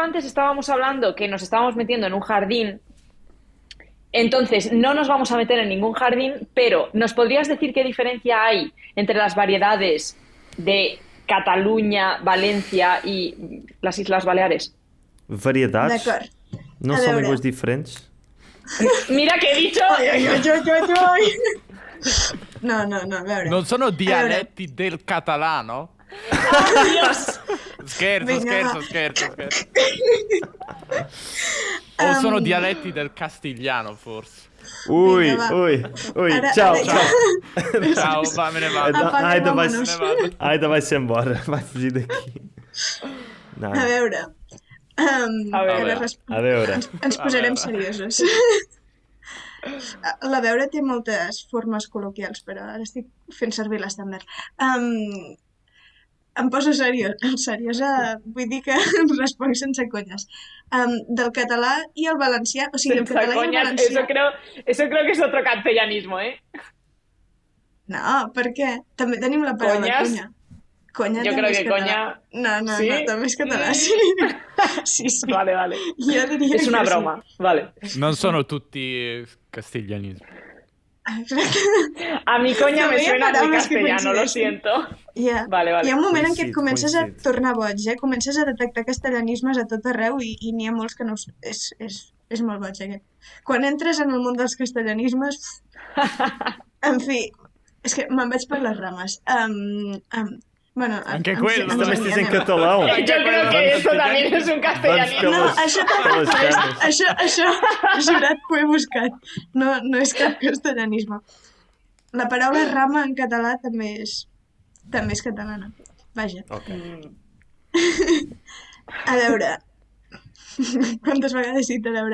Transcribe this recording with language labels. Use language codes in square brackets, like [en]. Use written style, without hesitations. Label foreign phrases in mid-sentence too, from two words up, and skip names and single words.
[es] antes estábamos hablando que nos estábamos metiendo en un jardín, entonces no nos vamos a meter en ningún jardín, pero ¿nos podrías decir qué diferencia hay entre las variedades de Cataluña, [ca] València i les Isles Baleares? [es] Variedades? [ca] D'acord. [pt] Não [ca] A [pt] são [ca] veure. [pt] línguas diferentes? [es] Mira que he dicho... [ca] Ai, ai, ai, ai, ai. No, a veure. [it] Non sono dialetti del catalano? [es] ¡Oh, Dios! [it] Scherzo, [ca] Vinga, va. [it] scherzo. O sono dialetti del castigliano, forse. [ca] Ui, Vinga, va. ui, Ara- [pt] tchau, [ca] ara- [pt] tchau. [it] Ciao, va, me ne vado. [es] Apaga, [pt] Ainda vai, [es] vámonos. [it] Me ne vado. [pt] ainda vai-se embora, vai fugir daqui. Não. [ca] A veure. A veure. Ara A veure. ens posarem A veure. seriosos. La veure té moltes formes col·loquials, però ara estic fent servir l'estàndard. Em poso seriosa, vull dir que responc sense conyes. Del català i el valencià, o sigui, el Sense català i el [es] coñas, [ca] valencià... [es] eso creo que es otro castellanismo, ¿eh? [ca] No, per què? També tenim la paraula Conyes? conya. Conya Jo també crec és que català. conya- No, [es] ¿Sí? [ca] també és català, sí. Sí. [es] Vale. [ca] Jo diria [es] Es una [ca] que sí. [es] broma, vale. [it] Non sono tutti castiglianismi. [es] A mi coña me [ca] També hi ha [es] suena muy [ca] paraules que [es] castellano, lo [ca] coincideixen. [es] siento. [en] Yeah. [es] Vale. [ca] Hi ha un moment en què et Coincid, comences a coincid. tornar boig, Comences a detectar castellanismes a tot arreu i n'hi ha molts que no... És molt boig, aquest. Quan entres en el món dels castellanismes... En fi, és que me'n vaig per les rames. Bueno, [it] Anche [ca] ens- [it] quello, [ca] ens [pt] Também Também estás em [ca] enganyem. [pt] catalão. [es] Yo creo que eso también es un [pt] Vamos castellanismo. [ca] No, [pt] pelas, [ca] això [pt] pelas [ca] també, cames. això, jurat que ho he buscat. No és cap castellanisme. La paraula rama en català també és catalana. Vaja. Ok. A veure, quantes vegades he dit a veure?